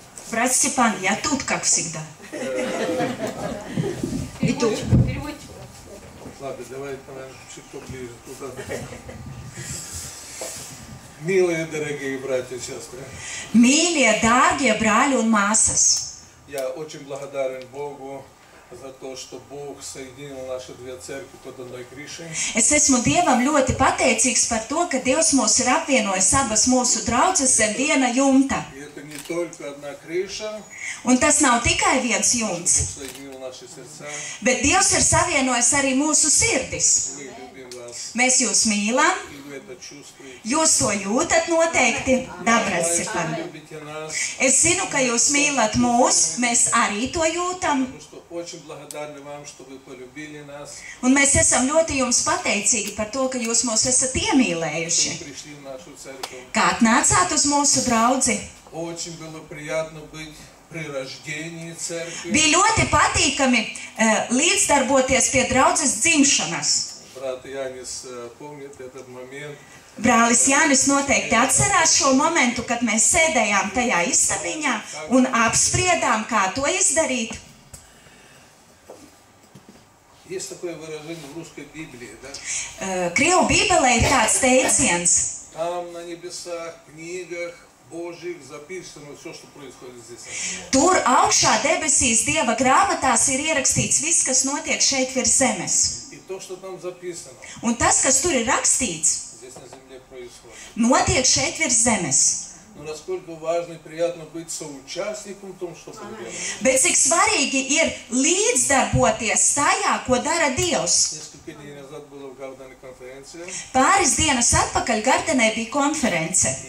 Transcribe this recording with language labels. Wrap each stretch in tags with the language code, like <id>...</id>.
<ru>Брат Степан, я тут, как всегда. И тут. Ладно, давай чуть поближе. Милые, дорогие братья и сестры.</ru> <lv>Mīļie, dārgie brāļi un māsas.</lv> <ru>Я очень благодарен Богу за то, что Бог соединил наши две церкви под одной крышей.</ru> <lv>Es esmu Dievam ļoti pateicīgs par to, ka Dievs mūs ir apvienojis abas mūsu draudzes zem viena jumta.</lv> <ru>И это не только одна крыша,</ru> <lv>Un tas nav tikai viens jumts,</lv> <ru>Бог соединил наши сердца.</ru> <lv>bet Dievs ir savienojis arī mūsu sirdis.</lv> <ru>Мы любим вас,</ru> <lv>Mēs jūs mīlam,</lv> <ru>и вы это чувствуете.</ru> <lv>jūs to jūtat noteikti, Brats Stefan.</lv> <ru>Вы любите нас,</ru> <lv>Es zinu, ka jūs mīlat mūs, mēs arī to jūtam,</lv> <ru>потому что очень благодарны вам, что вы полюбили нас,</ru> <lv>un mēs esam ļoti jums pateicīgi par to, ka jūs mūs esat</lv> <ru>что</ru> <lv>iemīlējuši.</lv> <ru>вы пришли в нашу церковь.</ru> <lv>Kā atnācāt uz mūsu draudzi?</lv> <ru>Очень было приятно быть при рождении церкви.</ru> <lv>Bija ļoti patīkami līdzdarboties pie draudzes dzimšanas.</lv> <ru>Брат Янис помнит этот момент.</ru> <lv>Brālis Jānis noteikti atcerās šo momentu, kad mēs sēdējām tajā istabiņā un apspriedām, kā to izdarīt.</lv> <ru>Есть такое выражение в русской Библии, да?</ru> <lv>Krievu bībelē ir tāds teiciens.</lv> <ru>Там на небесах, книгах Божьих записано все, что происходит здесь.</ru> <lv>Tur augšā debesīs Dieva grāmatās ir ierakstīts viss, kas notiek šeit virs zemes.</lv> <ru>И то, что там записано,</ru> <lv>Un tas, kas tur ir rakstīts,</lv> <ru>здесь на земле происходит.</ru> <lv>notiek šeit virs zemes.</lv> <ru>Но насколько важно и приятно быть соучастником в том, что Бог делает.</ru> <lv>Bet cik svarīgi ir līdzdarboties tajā, ko dara Dievs.</lv> <ru>Несколько дней назад была в Гардене конференция,</ru> <lv>Pāris dienas atpakaļ Gardenē bija konference.</lv>